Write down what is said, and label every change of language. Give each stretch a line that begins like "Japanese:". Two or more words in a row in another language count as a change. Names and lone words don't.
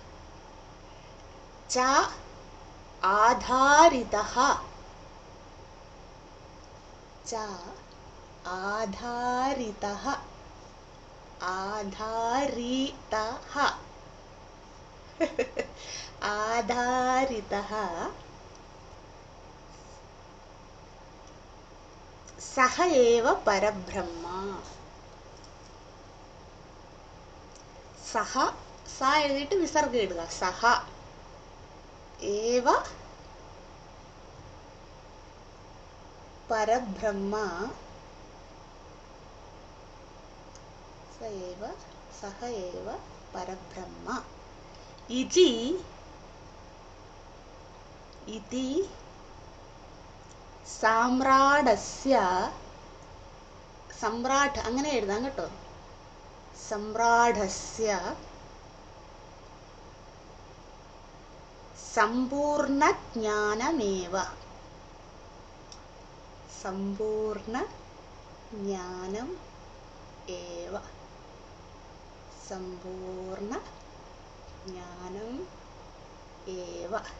Sanskrit: च आधारितः च आधारितः आधारितः आधारितः सह एव परब्रह्म सह सा
Malayalam: എഴുതിയിട്ട് വിസർഗം ഇടുക സഹ
Sanskrit: ഏവ പരബ്രഹ്മ सह एव परब्रह्म
Malayalam: इति സാമ്രാടസ്യ സമ്രാട്ട് അങ്ങനെ എഴുതാം കേട്ടോ സമ്രാടസ്യ
Sanskrit: സമ്പൂർണ്ണ ജ്ഞാനമേവ സമ്പൂർണ്ണ ജ്ഞാനം ഏവ സമ്പൂർണ്ണ ജ്ഞാനം ഏവ